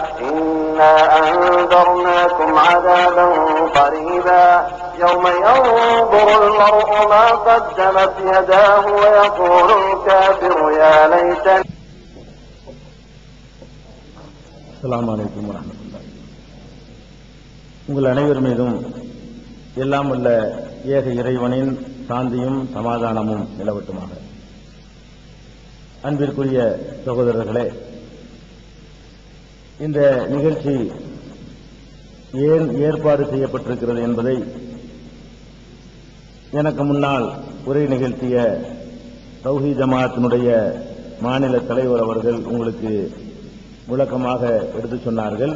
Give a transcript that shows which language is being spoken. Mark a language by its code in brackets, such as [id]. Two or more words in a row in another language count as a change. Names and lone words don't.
[ar] إنا أنذرناكم عذابا قريبا يوم ينظر المرء ما قدمت يداه ويقول الكافر يا ليتني. السلام عليكم ورحمة الله. [ta] உங்கள் அனைவர் மீதும் எல்லாம் உள்ள ஏக இறைவனின் சாந்தியும் சமாதானமும் நிலவட்டுமாக. அன்பிற்குரிய சகோதரர்களே, இந்த நிகழ்ச்சி ஏன் ஏற்பாடு செய்யப்பட்டிருக்கிறது என்பதை எனக்கு முன்னால் உரை நிகழ்த்திய தௌஹீத் ஜமாஅத்தினுடைய மாநில தலைவர் அவர்கள் உங்களுக்கு விளக்கமாக எடுத்து சொன்னார்கள்.